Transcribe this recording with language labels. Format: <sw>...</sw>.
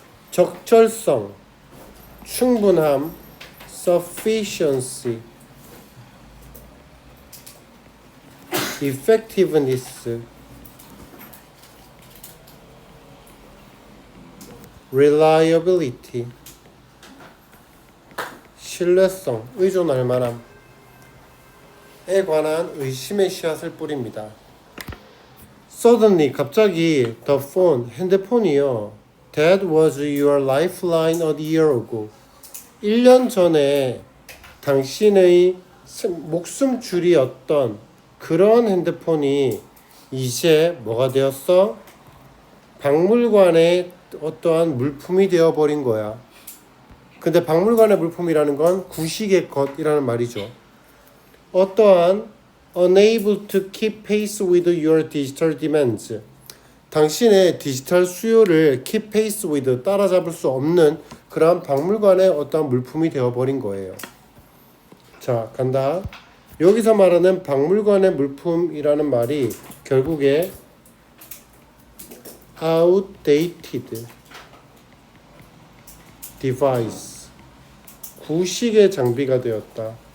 <ko>적절성, 충분함,</ko> <en>sufficiency, effectiveness, reliability,</en> <ko>신뢰성, 의존할 만함에 관한 의심의 씨앗을 뿌립니다.</ko> <en>Suddenly,</en> <ko>갑자기</ko> <en>the phone,</en> <ko>핸드폰이요.</ko> <en>That was your lifeline a year ago.</en> <ko>1년 전에 당신의 목숨줄이었던 그런 핸드폰이 이제 뭐가 되었어? 박물관의 어떠한 물품이 되어버린 거야. 근데 박물관의 물품이라는 건 구식의 것이라는 말이죠. 어떠한</ko> <en>unable to keep pace with your digital demands.</en> <ko>당신의 디지털 수요를</ko> <en>keep pace with</en> <ko>따라잡을 수 없는 그런 박물관의 어떤 물품이 되어버린 거예요. 자, 간다. 여기서 말하는 박물관의 물품이라는 말이 결국에</ko> <en>outdated device,</en> <ko>구식의 장비가 되었다.</ko>